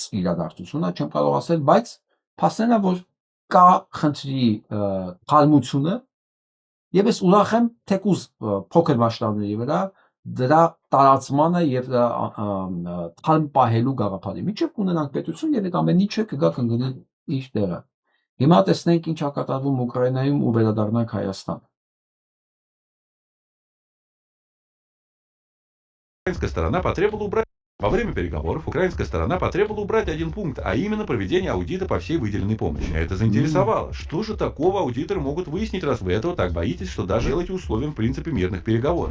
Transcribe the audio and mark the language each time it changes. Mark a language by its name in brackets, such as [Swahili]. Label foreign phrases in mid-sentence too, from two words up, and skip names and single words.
[Armenian] իրադարձություն է, չեմ կարող ասել, բայց փաստն է, որ կա խնդրի թարմությունը եւ ես ուրախ եմ թեկուզ փոքր մասշտաբների վրա դրա տարածմանը եւ թարմ պահելու գաղափարի միջև կունենանք պետություն եւ այդ ամեն ինչը կգա կընկնի իր տեղը։ Հիմա տեսնենք ինչ է կատարվում Ուկրաինայում ու վերադառնանք Հայաստան։ [Russian] Украинская сторона потребовала убрать. Во время переговоров украинская сторона потребовала убрать один пункт, а именно проведение аудита по всей выделенной помощи. Это заинтересовало. Что же такого аудиторы могут выяснить, раз вы этого так боитесь, что даже делаете условием в принципе мирных переговоров?